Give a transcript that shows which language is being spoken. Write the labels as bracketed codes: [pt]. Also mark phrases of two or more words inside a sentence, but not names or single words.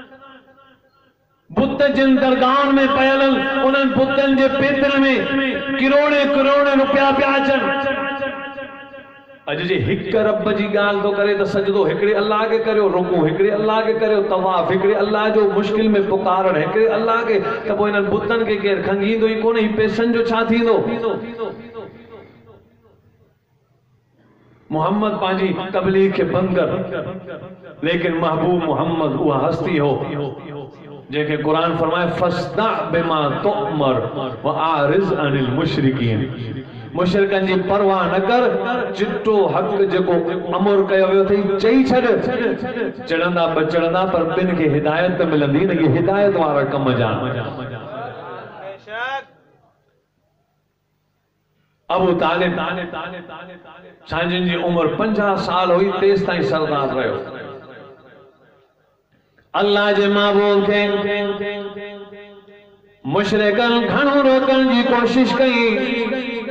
[sd] बुत जिन दरगाहनि में पयल उन्हनि बुतनि जे पेतनि में किरोड़े किरोड़े रुपया पिया अचनि अॼु जे हिक रब जी ॻाल्हि थो करे त सजदो हिकिड़े अल्लाह खे करियो रुकू हिकिड़े अल्लाह खे करियो तवाफ़ हिकिड़े अल्लाह जो मुश्किल में पुकारण हिकिड़े अल्लाह खे त पोइ हिननि बुतनि खे केरु खंगींदो ई कोन्हे पैसनि जो छा थींदो मोहम्मद पंहिंजी तबलीग खे बंदि कर लेकिन महबूब मोहम्मद उहा हस्ती हो जेके कुरान फरमाए [ar] فاصدع بما تؤمر وأعرض عن المشركين [sd] मुशरिकन जी परवाह न कर चिट्टो हक जेको अमर कयो वियो थई चई छॾ चढ़ंदा बचड़ंदा पर बिन खे हिदायत मिलंदी न ये हिदायत वारा कम जान अबू तालिब साईं जी उम्र 50 साल हुई तेस ताईं सरदार रहियो अल्लाह जे महबूब खे मुशरिकन घणो रोकण जी कोशिश कई